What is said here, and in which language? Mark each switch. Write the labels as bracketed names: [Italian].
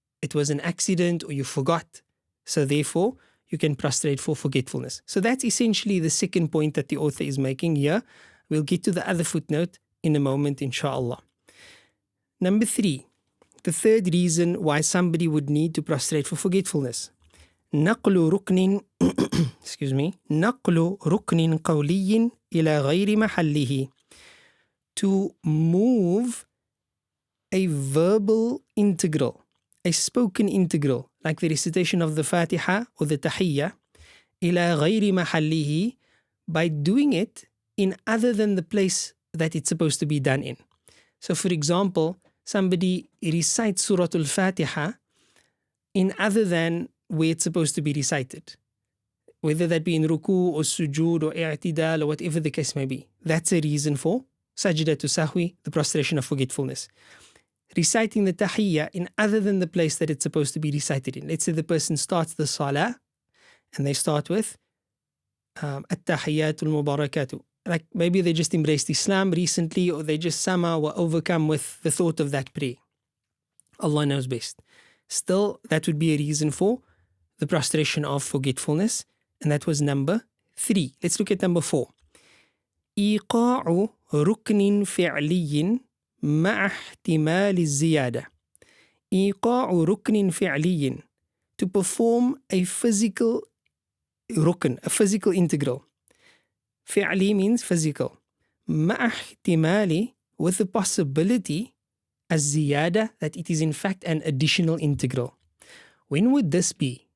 [English] It was an accident or you forgot. So therefore, you can prostrate for forgetfulness. So that's essentially the second point that the author is making here. We'll get to the other footnote in a moment, inshallah. Number 3, the third reason why somebody would need to prostrate for forgetfulness. [Arabic] نقل ركن نقل ركن قولي إلى غير محله. [English] To move a verbal integral, a spoken integral, like the recitation of the Fatiha or the Tahiyyah, [Arabic] إلى غير محله, [English] by doing it in other than the place that it's supposed to be done in. So for example, somebody recites Surah Al-Fatiha in other than where it's supposed to be recited, whether that be in ruku or sujood or i'tidal or whatever the case may be. That's a reason for sajda to sahwi, the prostration of forgetfulness. Reciting the tahiyyah in other than the place that it's supposed to be recited in. Let's say the person starts the salah and they start with at-tahiyyatul mubarakatu. Like maybe they just embraced Islam recently, or they just somehow were overcome with the thought of that prayer. Allah knows best. Still, that would be a reason for the prostration of forgetfulness, and that was number 3. Let's look at number 4. [Arabic] إيقاع ركن فعلي مع احتمال الزيادة. إيقاع ركن فعلي, [English] to perform a physical rukn, a physical integral. فعلي means physical. [Arabic] مع احتمال, [English] with the possibility, الزيادة, that it is in fact an additional integral. When would this be?